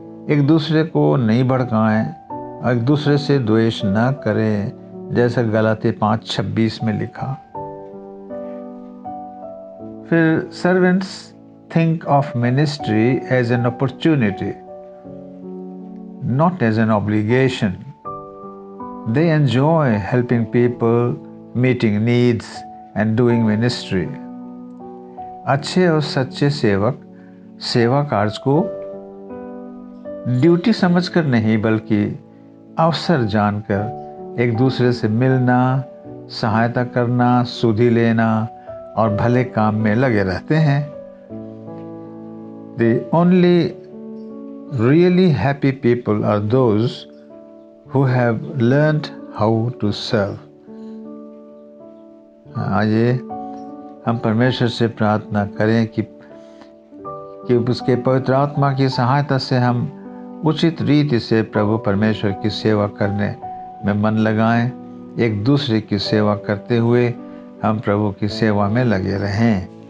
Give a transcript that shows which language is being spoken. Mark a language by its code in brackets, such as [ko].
[hi] एक दूसरे को नहीं भड़काएं और एक दूसरे से द्वेष न करें, जैसा गलाती 5:26 में लिखा। [en] फिर servants think of ministry as an opportunity, not as an obligation. They enjoy helping people, meeting needs and doing ministry. [hi] अच्छे और सच्चे सेवक सेवा कार्य को ड्यूटी समझकर नहीं बल्कि अवसर जानकर एक दूसरे से मिलना, सहायता करना, सुधि लेना और भले काम में लगे रहते हैं। [en] The only really happy people are those who have learned how to serve. [hi] आइए हम परमेश्वर से प्रार्थना करें कि उसके पवित्र आत्मा की सहायता से हम उचित रीति से प्रभु परमेश्वर की सेवा करने में मन लगाएं। एक दूसरे की सेवा करते हुए हम प्रभु की सेवा में लगे रहें।